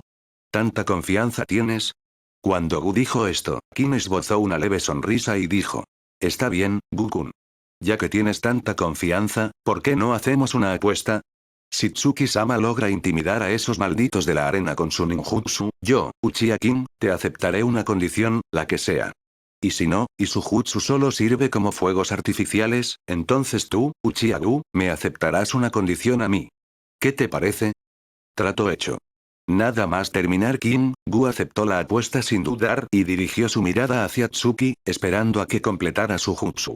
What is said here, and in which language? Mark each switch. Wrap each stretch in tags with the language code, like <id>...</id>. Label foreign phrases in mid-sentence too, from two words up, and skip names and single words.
<es>¿Tanta confianza tienes? Cuando Gu dijo esto, Kin esbozó una leve sonrisa y dijo. Está bien, Gu-kun. Ya que tienes tanta confianza, ¿por qué no hacemos una apuesta? Si Tsuki-sama logra intimidar a esos malditos de la arena con su ninjutsu, yo, Uchiha King, te aceptaré una condición, la que sea. Y si no, y su jutsu solo sirve como fuegos artificiales, entonces tú, Uchiha Gu, me aceptarás una condición a mí. ¿Qué te parece? Trato hecho. Nada más terminar King, Gu aceptó la apuesta sin dudar y dirigió su mirada hacia Tsuki, esperando a que completara su jutsu.</es>